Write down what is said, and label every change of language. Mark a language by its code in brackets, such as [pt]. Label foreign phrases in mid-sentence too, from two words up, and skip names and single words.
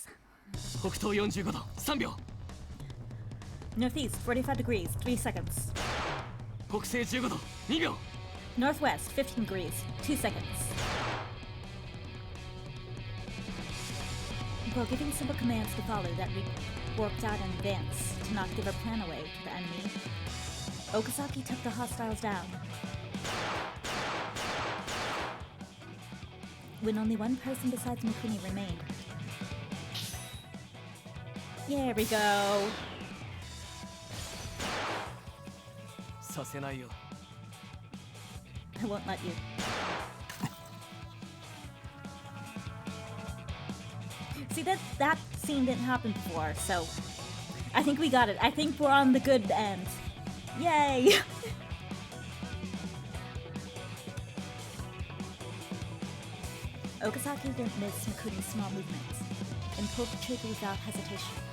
[ja] 北東45度3秒 [en] Northeast 45 degrees, 3 seconds. [ja] 北西15度2秒 [en] Northwest 15 degrees, 2 seconds. While giving simple commands to follow that we worked out in advance to not give our plan away to the enemy, Okazaki took the hostiles down. When only one person besides Mikuni remained. There we go. [ja] させないよ [en] I won't let you. See, that scene didn't happen before, so I think we got it. I think we're on the good end. Yay! Okazaki didn't miss Mikuni's small movements and pulled the trigger without hesitation.